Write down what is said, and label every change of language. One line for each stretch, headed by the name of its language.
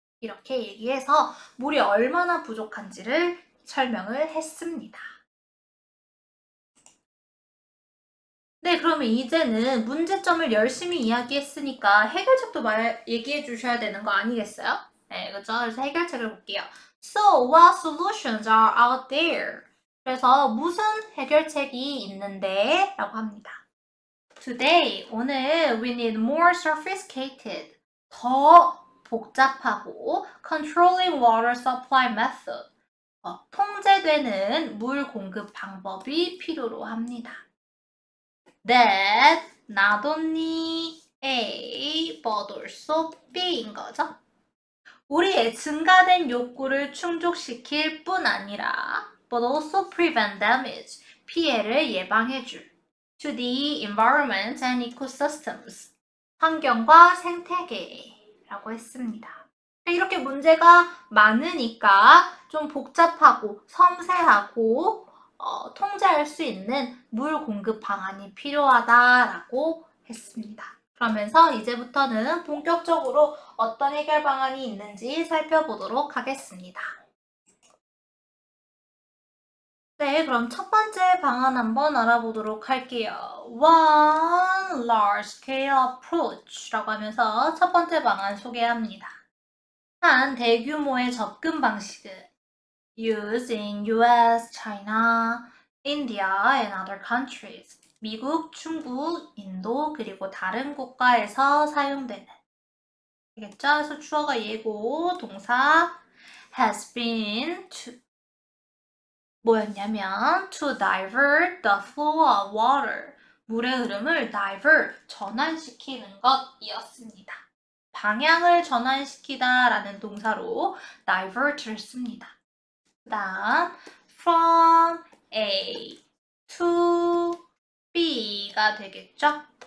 Korean: 이렇게 얘기해서 물이 얼마나 부족한지를 설명을 했습니다. 네, 그러면 이제는 문제점을 열심히 이야기했으니까 해결책도 얘기해 주셔야 되는 거 아니겠어요? 네, 그렇죠? 그래서 해결책을 볼게요.
English: So, what solutions are out there?
Korean: 그래서 무슨 해결책이 있는데? 라고 합니다.
English: Today,
Korean: 오늘
English: we need more sophisticated,
Korean: 더 복잡하고
English: controlling water supply method,
Korean: 통제되는 물 공급 방법이 필요로 합니다.
English: That not only A, but also B인 거죠.
Korean: 우리의 증가된 욕구를 충족시킬 뿐 아니라
English: but also prevent damage,
Korean: 피해를 예방해줄
English: to the environment and ecosystems,
Korean: 환경과 생태계라고 했습니다. 이렇게 문제가 많으니까 좀 복잡하고 섬세하고 통제할 수 있는 물 공급 방안이 필요하다라고 했습니다. 그러면서 이제부터는 본격적으로 어떤 해결 방안이 있는지 살펴보도록 하겠습니다. 네, 그럼 첫 번째 방안 한번 알아보도록 할게요.
English: One large scale approach
Korean: 라고 하면서 첫 번째 방안 소개합니다. 한 대규모의 접근 방식을
English: used in US, China, India and other countries.
Korean: 미국, 중국, 인도, 그리고 다른 국가에서 사용되는. 알겠죠? 그래서 주어가 얘고 동사
English: has been to
Korean: 뭐였냐면
English: to divert the flow of water.
Korean: 물의 흐름을 divert, 전환시키는 것이었습니다. 방향을 전환시키다 라는 동사로 divert를 씁니다. 그 다음 from A to B가 되겠죠?